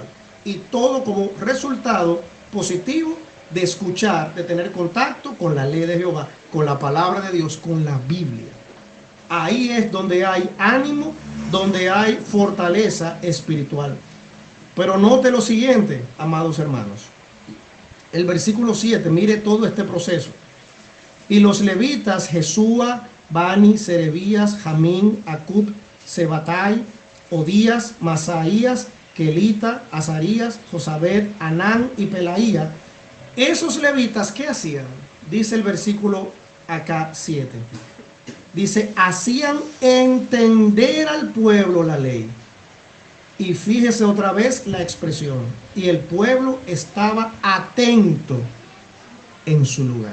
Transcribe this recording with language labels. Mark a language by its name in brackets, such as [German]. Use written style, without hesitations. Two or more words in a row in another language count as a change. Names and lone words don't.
[Spanish] Y todo como resultado positivo de escuchar, de tener contacto con la ley de Jehová, con la palabra de Dios, con la Biblia. Ahí es donde hay ánimo, donde hay fortaleza espiritual. Pero note lo siguiente, amados hermanos. El versículo 7, mire todo este proceso. Y los levitas, Jesúa, Bani, Serebías, Jamín, Acub, Sebatai, Odías, Masaías, Kelita, Azarías, Josabed, Anán y Pelaía. Esos levitas, ¿qué hacían? Dice el versículo acá 7. Dice, hacían entender al pueblo la ley. Y fíjese otra vez la expresión. Y el pueblo estaba atento en su lugar.